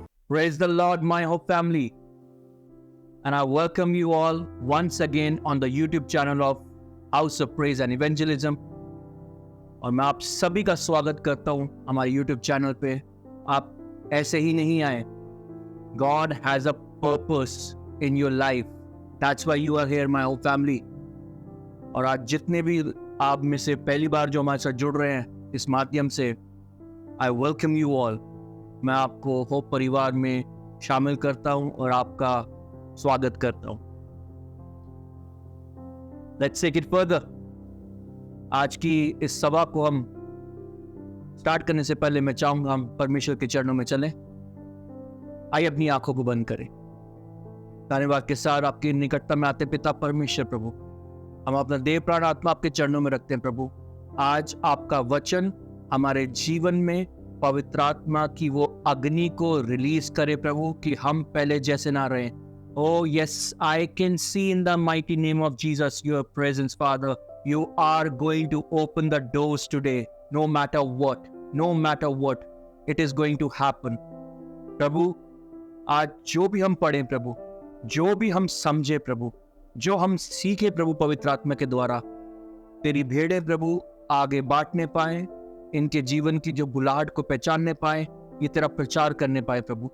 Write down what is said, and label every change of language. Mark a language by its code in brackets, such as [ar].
[en] Praise the Lord, my whole family. And I welcome you all once again on the YouTube channel of House of Praise and Evangelism. [hi] और मैं आप सभी का स्वागत करता हूँ हमारे YouTube चैनल पे। आप ऐसे ही नहीं आए। [en] God has a purpose in your life. That's why you are here, my whole family. [hi] और आज जितने भी आप में से पहली बार जो हमारे साथ जुड़ रहे हैं इस माध्यम से, [en] I welcome you all. [hi] मैं आपको होप परिवार में शामिल करता हूं और आपका स्वागत करता हूं। [en] Let's take it further. [hi] आज की इस सभा को हम स्टार्ट करने से पहले मैं चाहूंगा हम परमेश्वर के चरणों में चलें। आइए अपनी आंखों को बंद करें। धन्यवाद के साथ आपकी निकटता में आते पिता परमेश्वर प्रभु, हम अपना देह प्राण आत्मा आपके चरणों में रखते हैं प्रभु। आज आपका वचन हमारे जीवन में पवित्र आत्मा की वो अग्नि को रिलीज करे प्रभु कि हम पहले जैसे ना रहें। [en] Oh yes, I can see in the mighty name of Jesus your presence, Father. You are going to open the doors today, no matter what, no matter what, it is going to happen. [hi] प्रभु, आज जो भी हम पढ़ें प्रभु, जो भी हम समझे प्रभु, जो हम सीखे प्रभु पवित्र आत्मा के द्वारा, तेरी भेड़ें प्रभु आगे बांटने पाए, इनके जीवन की जो बुलाहट को पहचानने पाए, ये तेरा प्रचार करने पाए प्रभु।